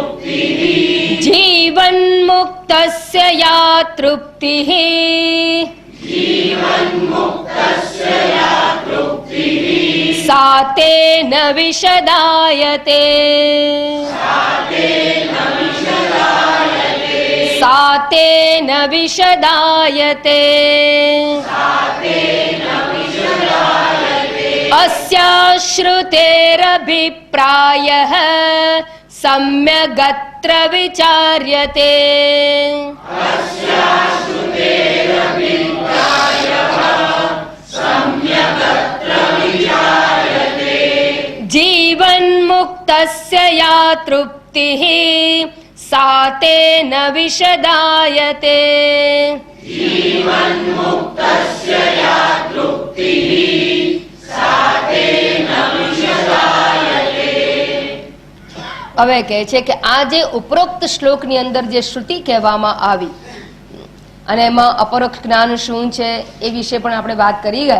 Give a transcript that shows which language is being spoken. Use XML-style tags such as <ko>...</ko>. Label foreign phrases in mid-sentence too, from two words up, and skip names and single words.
<sa>जीवन्मुक्तस्य या तृप्तिः सातेन विशदायते सातेन विशदायते अस्या श्रुतेरभिप्रायः सम्यगत्र विचार्यते जीवन्मुक्तस्य या तृप्तिः सा तेन विशदायते</sa> <gu>હવે કહે છે કે આ જે ઉપરોક્ત શ્લોકની અંદર જે શ્રુતિ કહેવામાં આવી અને એમાં અપરોક્ષ જ્ઞાન શું છે એ વિશે પણ આપણે વાત કરી ગયા.</gu>